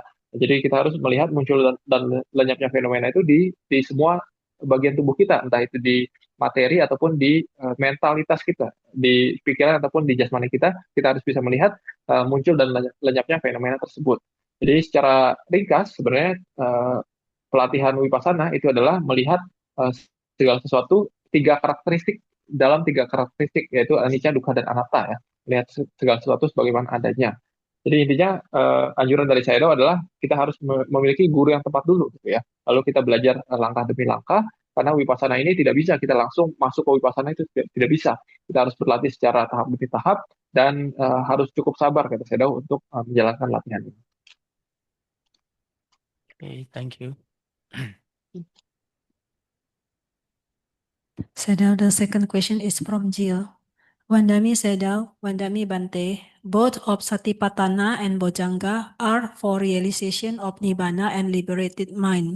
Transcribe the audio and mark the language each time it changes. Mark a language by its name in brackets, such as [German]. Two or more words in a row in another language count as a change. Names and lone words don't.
[Indonesian] Jadi kita harus melihat muncul dan lenyapnya fenomena itu di semua bagian tubuh kita, entah itu di materi ataupun di mentalitas kita, di pikiran ataupun di jasmani kita harus bisa melihat muncul dan lenyapnya fenomena tersebut. Jadi secara ringkas sebenarnya pelatihan Vipassana itu adalah melihat segala sesuatu dalam tiga karakteristik yaitu [Pali] anicca, dukkha, [Indonesian] dan anatta ya. Melihat segala sesuatu sebagaimana adanya. Jadi intinya anjuran dari saya adalah kita harus memiliki guru yang tepat dulu gitu ya. Lalu kita belajar langkah demi langkah karena Vipassana ini tidak bisa kita langsung masuk ke Vipassana itu tidak bisa. Kita harus berlatih secara tahap demi tahap dan harus cukup sabar kata saya untuk menjalankan latihan ini. [English] Okay, thank you. Sedao, the second question is from Jill. [Pali] Wandami Sedao, Wandami Bante, [English] both of Satipatthana and Bojjhanga are for realization of Nibbana and liberated mind.